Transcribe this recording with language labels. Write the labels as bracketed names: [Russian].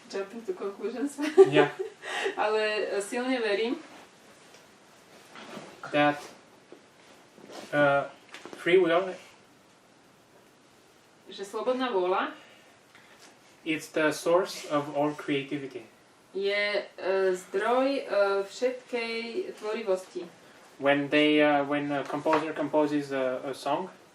[English] Jumping to conclusions. Yeah. [Slovak] Ale silne verím, [English] That free will [Slovak] že slobodná vôľa [English] is the source of all creativity. [Slovak] je zdroj všetkej tvorivosti. [English] When a composer composes a song,